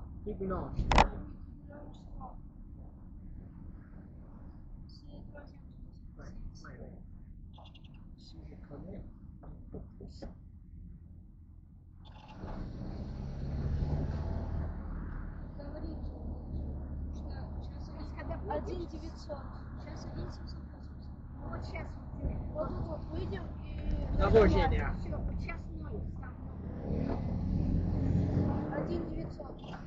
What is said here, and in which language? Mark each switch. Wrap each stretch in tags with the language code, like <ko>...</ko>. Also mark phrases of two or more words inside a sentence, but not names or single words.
<fr>Blanche. Oui, là, je sais pas. C'est le troisième Oui, oui, oui. Ici, je connais un peu plus.</fr> <ru>Говори, что сейчас когда 1900, сейчас 1780. Вот сейчас вот тут вот выйдем и Браво, Женя. все, вот сейчас 0 ставлю. 1900.</ru>